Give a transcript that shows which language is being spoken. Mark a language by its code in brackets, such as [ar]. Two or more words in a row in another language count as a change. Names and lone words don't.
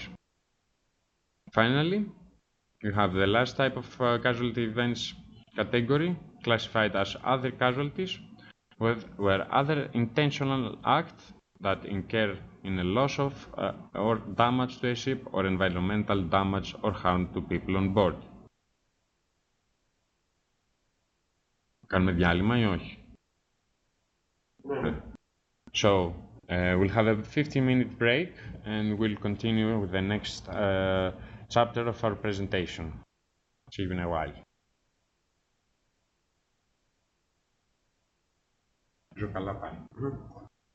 [en] Finally, you have the last type of casualty events category, classified as other casualties, where other intentional acts that incur in a loss of or damage to a ship or environmental damage or harm to people on board. [el] Κάνουμε διάλειμμα ή όχι? [en] So, we'll have a 15-minute break and we'll continue with the next chapter of our presentation. See you in a while. [el] Καλά πάει.